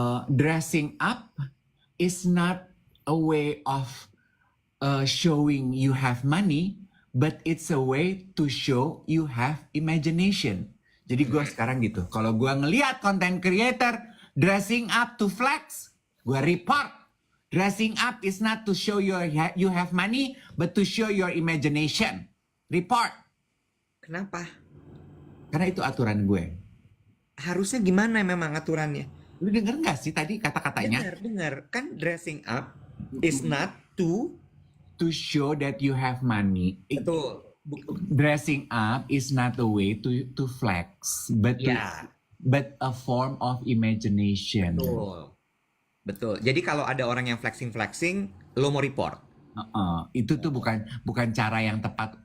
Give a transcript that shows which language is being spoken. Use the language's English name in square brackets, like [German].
[English] Dressing up is not a way of showing you have money, but it's a way to show you have imagination. [Indonesian] Jadi gue sekarang gitu. Kalau gue ngelihat content creator [English] dressing up to flex, [Indonesian] gue report. [English] Dressing up is not to show you have money, but to show your imagination. Report. [Indonesian] Kenapa? Karena itu aturan gue. Harusnya gimana memang aturannya? Lu denger nggak sih tadi kata-katanya? Dengar. Kan [English] dressing up is not to. To show that you have money. [Indonesian] Betul. [English] Dressing up is not a way to flex, but [Indonesian] Ya. [English] but a form of imagination. [Indonesian] Betul. Jadi kalau ada orang yang flexing, lo mau report. Itu tuh bukan cara yang tepat.